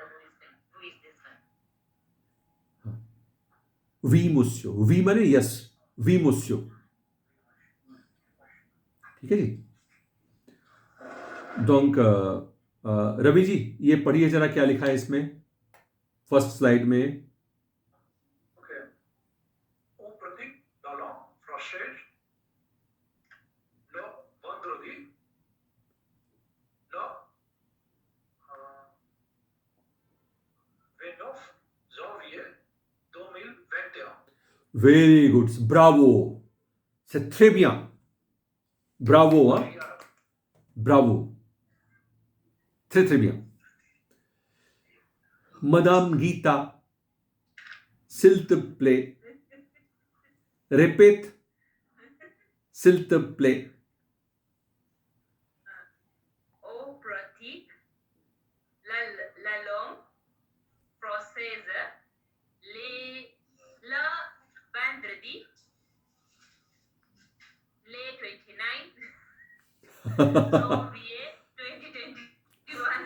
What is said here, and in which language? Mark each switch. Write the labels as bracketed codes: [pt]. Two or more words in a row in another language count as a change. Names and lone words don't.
[fr] oui monsieur, [hi] वी माने यस, [fr] oui monsieur, [hi] ठीक है जी? donc रवि जी, ये पढ़िए जरा क्या लिखा है इसमें [en] first slide [hi] में। ओके। [fr] Au pratique dans la française, le vendredi, le 29 janvier 2021. [en] very good, bravo, [fr] c'est très bien, [hi] ब्रावो, हाँ, ब्रावो, [fr] très très bien। Madame Gita, s'il te plaît, répète, s'il te plaît। On pratique la langue française le vendredi, le 29 janvier 2021.